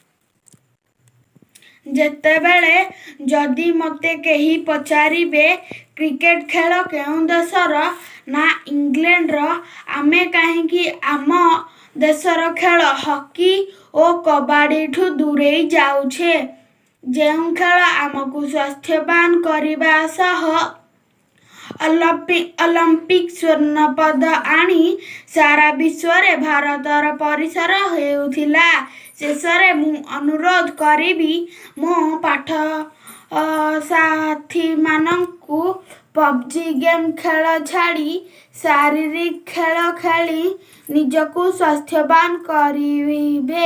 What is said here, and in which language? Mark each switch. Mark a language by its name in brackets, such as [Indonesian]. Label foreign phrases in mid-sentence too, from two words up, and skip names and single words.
[Odia] ଯେତେବେଳେ ଯଦି ମତେ କେହି ପଚାରିବେ କ୍ରିକେଟ ଖେଳ କେଉଁ ଦେଶର ନା ଇଂଲଣ୍ଡର ଆମେ କାହିଁକି ଆମ ଦେଶର ଖେଳ ହକି ଓ କବାଡି ଠୁ ଦୂରେଇ ଯାଉଛେ। ଯେଉଁ ଖେଳ ଆମକୁ ସ୍ୱାସ୍ଥ୍ୟବାନ କରିବା ସହ ଅଲିମ୍ପିକ ସ୍ୱର୍ଣ୍ଣ ପଦ ଆଣି ସାରା ବିଶ୍ୱ ରେ ଭାରତର ପରିସର ହେଉଥିଲା। ଶେଷରେ ମୁଁ ଅନୁରୋଧ କରିବି ମୋ ପାଠ ସାଥୀ ମାନଙ୍କୁ ପବଜି ଗେମ ଖେଳ ଛାଡ଼ି ଶାରୀରିକ ଖେଳ ଖେଳି ନିଜକୁ ସ୍ୱାସ୍ଥ୍ୟବାନ କରିବେ।